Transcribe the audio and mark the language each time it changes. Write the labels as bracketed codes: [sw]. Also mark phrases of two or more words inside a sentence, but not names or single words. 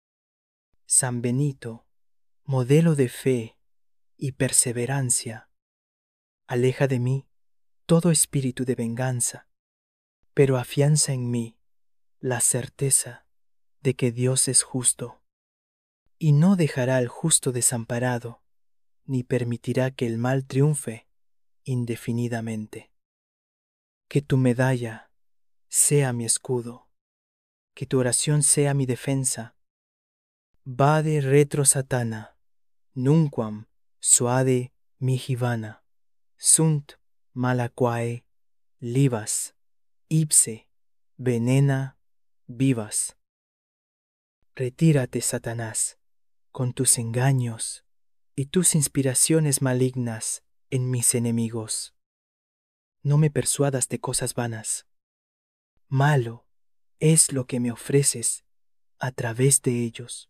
[es] San Benito, modelo de fe y perseverancia, aleja de mí todo espíritu de venganza, pero afianza en mí la certeza de que Dios es justo, y no dejará al justo desamparado, ni permitirá que el mal triunfe indefinidamente. Que tu medalla sea mi escudo, que tu oración sea mi defensa. [la] Vade retro satana, nunquam suade mihi vana, sunt malaquae livas, ipse venena vivas. [es] Retírate, Satanás, con tus engaños y tus inspiraciones malignas en mis enemigos. No me persuadas de cosas vanas. Malo es lo que me ofreces a través de ellos.